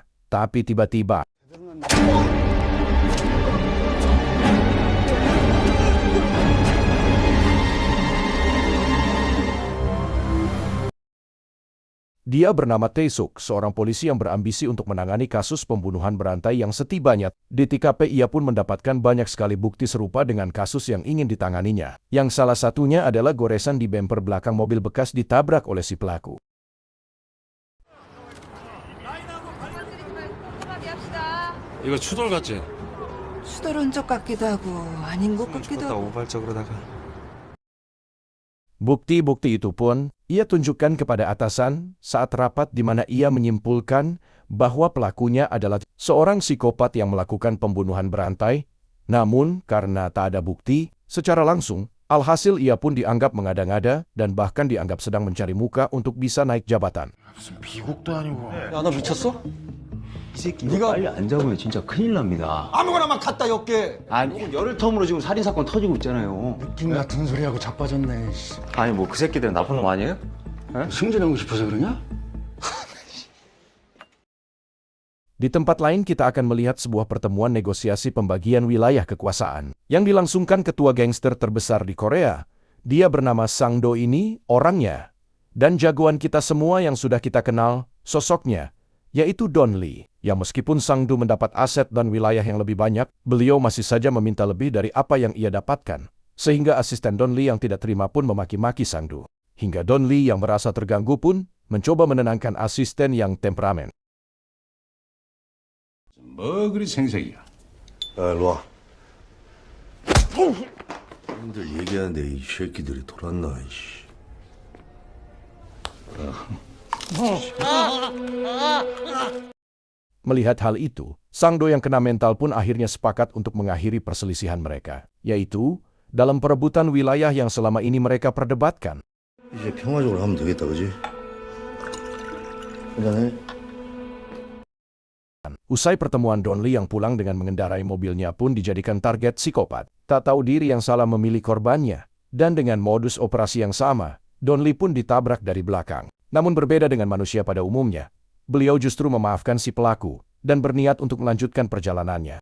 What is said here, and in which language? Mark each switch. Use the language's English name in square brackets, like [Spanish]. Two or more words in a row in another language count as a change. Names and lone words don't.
[Indonesian] Tapi tiba-tiba, dia bernama Tae-suk, seorang polisi yang berambisi untuk menangani kasus pembunuhan berantai yang setibanya di TKP ia pun mendapatkan banyak sekali bukti serupa dengan kasus yang ingin ditanganinya. Yang salah satunya adalah goresan di bemper belakang mobil bekas ditabrak oleh si pelaku. [Korean] 이거 추돌 같지? 수도론 쪽 같기도 하고 아닌 것 같기도 하고. 우발적으로다가. [Indonesian] Bukti-bukti itu pun ia tunjukkan kepada atasan saat rapat di mana ia menyimpulkan bahwa pelakunya adalah seorang psikopat yang melakukan pembunuhan berantai. Namun, karena tak ada bukti, secara langsung, alhasil ia pun dianggap mengada-ngada dan bahkan dianggap sedang mencari muka untuk bisa naik jabatan. [Korean] 무슨 미국도 아니고. 야, 너 미쳤어? 이 새끼 이거 빨리 안 잡으면 진짜 큰일 납니다. 아무거나 막 갖다 엮게. 아니 열흘 텀으로 지금 살인 사건 터지고 있잖아요. 느낌 같은 소리하고 자빠졌네. 아니 뭐 그 새끼들은 나쁜 놈 아니에요? 승진하고 싶어서 그러냐? [Indonesian] Di tempat lain kita akan melihat sebuah pertemuan negosiasi pembagian wilayah kekuasaan yang dilangsungkan ketua gangster terbesar di Korea. Dia bernama Sang-do ini orangnya. Dan jagoan kita semua yang sudah kita kenal, sosoknya, yaitu Don Lee. Yang meskipun Sang-do mendapat aset dan wilayah yang lebih banyak, beliau masih saja meminta lebih dari apa yang ia dapatkan. Sehingga asisten Don Lee yang tidak terima pun memaki-maki Sang-do. Hingga Don Lee yang merasa terganggu pun mencoba menenangkan asisten yang temperamen. [Korean] 뭐 그리 생색이야? 야, 일로 와. 형들 얘기하는데 이 새끼들이 돌았나, 이씨. [Indonesian] Melihat hal itu, Sang-do yang kena mental pun akhirnya sepakat untuk mengakhiri perselisihan mereka, yaitu dalam perebutan wilayah yang selama ini mereka perdebatkan. [Korean] 이제 평화적으로 하면 되겠다, 그지? 그다음에 [Indonesian] Usai pertemuan, Don Lee yang pulang dengan mengendarai mobilnya pun dijadikan target psikopat. Tak tahu diri yang salah memilih korbannya. Dan dengan modus operasi yang sama, Don Lee pun ditabrak dari belakang. Namun berbeda dengan manusia pada umumnya, beliau justru memaafkan si pelaku dan berniat untuk melanjutkan perjalanannya.